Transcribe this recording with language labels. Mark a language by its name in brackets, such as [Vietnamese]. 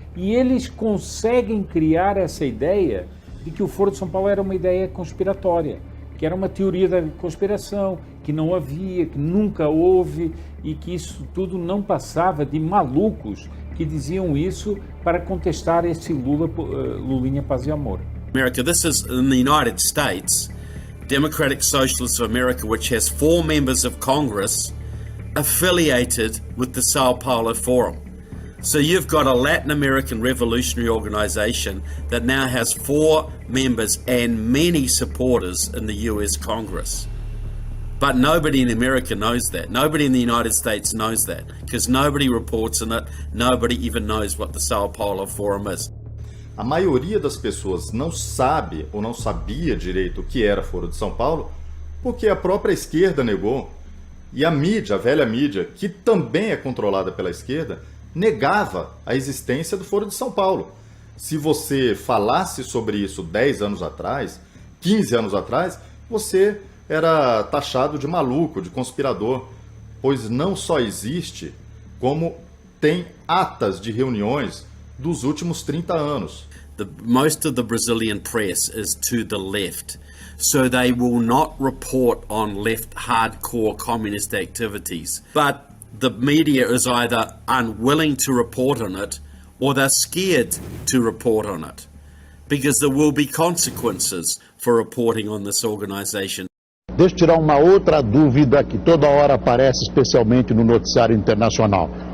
[Portuguese] E eles conseguem criar essa ideia de que o Foro de São Paulo era uma ideia conspiratória, que era uma teoria da conspiração, que não havia, que nunca houve, e que isso tudo não passava de malucos que diziam isso para contestar esse Lulinha Paz e Amor. [English] America, this is in the United States. Democratic Socialists of America, which has 4 members of Congress affiliated with the Sao Paulo Forum. So you've got a Latin American revolutionary organization that now has 4 members and many supporters in the US Congress. But nobody in America knows that. Nobody in the United States knows that because nobody reports on it. Nobody even knows what the Sao Paulo Forum is. [Portuguese] A maioria das pessoas não sabe ou não sabia direito o que era Foro de São Paulo porque a própria esquerda negou. E a mídia, a velha mídia, que também é controlada pela esquerda, negava a existência do Foro de São Paulo. Se você falasse sobre isso 10 anos atrás, 15 anos atrás, você era taxado de maluco, de conspirador, pois não só existe, como tem atas de reuniões dos últimos 30 anos. [English] Most of the Brazilian press is to the left, so they will not report on left hardcore communist activities. But the media is either unwilling to report on it or they're scared to report on it, because there will be consequences for reporting on this organization. [Portuguese] Deixa eu tirar uma outra dúvida que toda hora aparece, especialmente no noticiário internacional.